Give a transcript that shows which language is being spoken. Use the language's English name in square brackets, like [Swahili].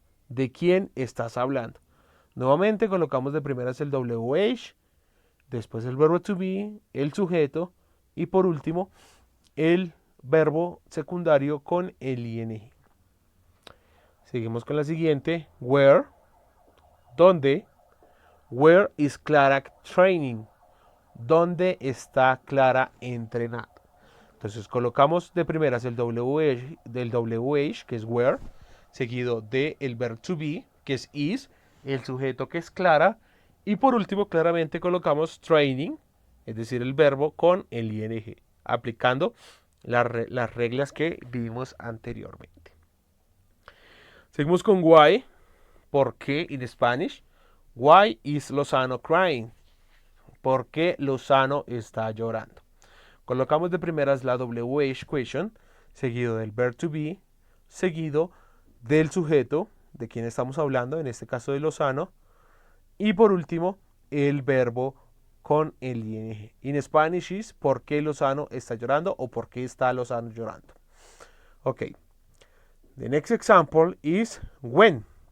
[Spanish] ¿De quién estás hablando? Nuevamente colocamos de primeras el WH, después el verbo to be, el sujeto y por último el verbo secundario con el ing. Seguimos con la siguiente. [English] Where, [Spanish] ¿dónde? [English] Where is Clara training? [Spanish] ¿Dónde está Clara entrenando? Entonces colocamos de primeras el WH, del WH, que es where, seguido del verbo to be, que es is, el sujeto que es Clara, y por último claramente colocamos training, es decir, el verbo con el ing, aplicando las reglas que vimos anteriormente. Seguimos con [English] why, ¿por qué en Spanish? Why is Lozano crying? [Spanish] ¿Por qué Lozano está llorando? Colocamos de primeras la WH question, seguido del verb to be, seguido del sujeto de quien estamos hablando, en este caso de Lozano, y por último el verbo con el ing. [English] In Spanish is [Spanish] ¿por qué Lozano está llorando o por qué está Lozano llorando? [English] Ok. The next example is when.